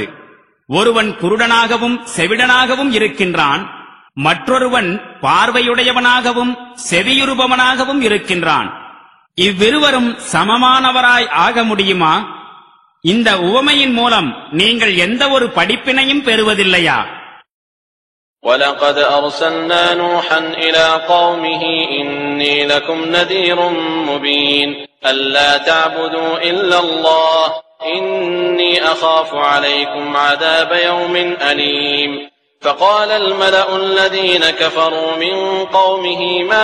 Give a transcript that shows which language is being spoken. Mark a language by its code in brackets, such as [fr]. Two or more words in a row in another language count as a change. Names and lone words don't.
[ta] ஒருவன் குருடனாகவும் செவிடனாகவும் இருக்கின்றான், மற்றொருவன் பார்வையுடையவனாகவும் செவியுறுபவனாகவும் இருக்கின்றான். இவ்விருவரும் சமமானவராய் ஆக முடியுமா? இந்த உவமையின் மூலம் நீங்கள் எந்த ஒரு படிப்பினையும் பெறுவதில்லையா? [ar] وَلَقَدْ أَرْسَلْنَا نُوحًا إِلَى قَوْمِهِ إِنِّي لَكُمْ نَذِيرٌ مُبِينٌ أَلَّا تَعْبُدُوا إِلَّا اللَّهَ إِنِّي أَخَافُ عَلَيْكُمْ عَذَابَ يَوْمٍ أَلِيمٍ فَقَالَ الْمَلَأُ الَّذِينَ كَفَرُوا مِنْ قَوْمِهِ مَا